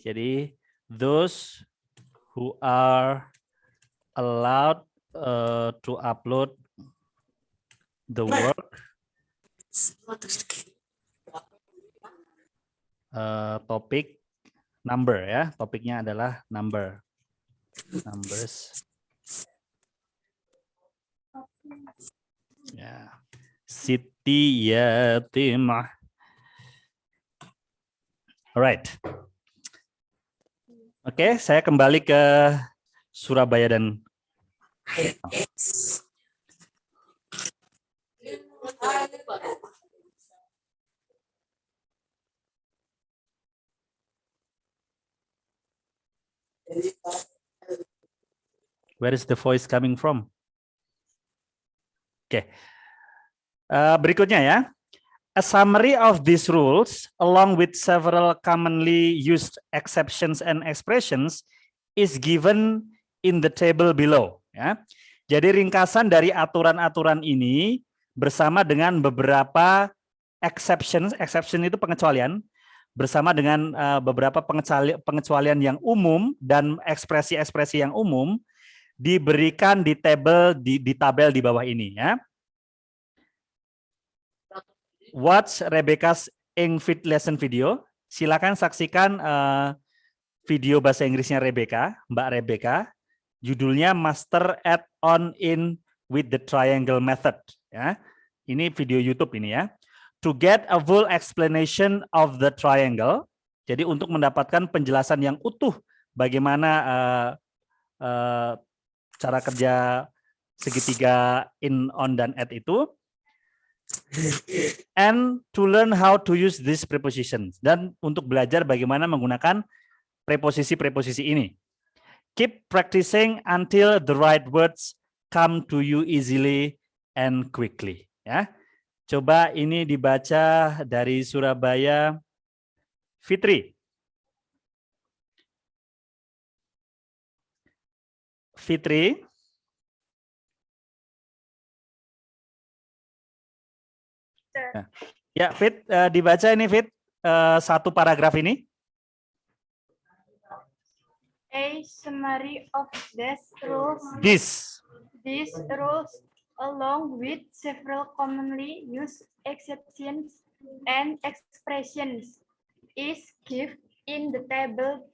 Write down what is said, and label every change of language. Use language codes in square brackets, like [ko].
[en] Jadi those who are allowed to upload the work. [id] Topik number ya, topiknya adalah numbers ya. Siti Yatimah. [en] Alright. [id] Oke, saya kembali ke [en] Surabaya dan Where is the voice coming from? Oke. [id] Berikutnya ya. [en] A summary of these rules along with several commonly used exceptions and expressions is given in the table below, ya. [id] Jadi ringkasan dari aturan-aturan ini bersama dengan beberapa exception itu pengecualian, bersama dengan beberapa pengecualian yang umum dan ekspresi-ekspresi yang umum diberikan di tabel di bawah ini, ya. [en] Watch Rebecca's English lesson video. [id] Silakan saksikan video bahasa Inggrisnya Rebecca, Mbak Rebecca. Judulnya Master Add-on in with the Triangle Method. Ya, ini video YouTube ini ya. [en] To get a full explanation of the triangle. [id] Jadi untuk mendapatkan penjelasan yang utuh bagaimana cara kerja segitiga in, on, dan at itu. [en] And to learn how to use these prepositions, [id] dan untuk belajar bagaimana menggunakan preposisi-preposisi ini. [en] Keep practicing until the right words come to you easily and quickly. [id] Ya, coba ini dibaca dari Surabaya, Fitri. Fitri. Ya, Fit, dibaca ini Fit, satu paragraf ini. [en] A summary of these rules. These rules, along with several commonly used exceptions and expressions, is given in the table.